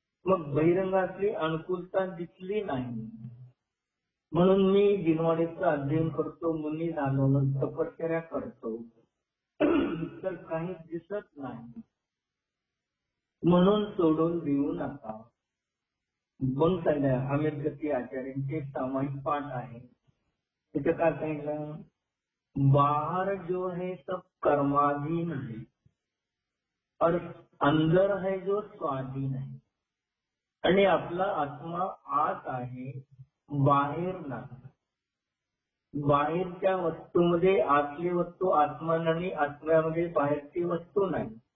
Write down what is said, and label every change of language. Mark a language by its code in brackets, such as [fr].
[mr] मग बहिरंगातली अनुकूलता दिसली नाही म्हणून मी जिनवाणीचं अध्ययन करतो, मुनी झालो, तपश्चर्या करतो, तर काही दिसत नाही म्हणून सोडून देऊ नका. मग सांगा अमित गती आचार्यांचे सामायिक पाठ आहे. तिथे काय सांगितलं, [hi] बाहर जो है सब कर्माधीन है, और अंदर है जो स्वाधीन [mr] आहे आणि आपला आत्मा आत आहे, बाहेर नाही. बाहेरच्या वस्तूमध्ये आतली वस्तू आत्मा नाही, आत्म्यामध्ये बाहेरची वस्तू नाही.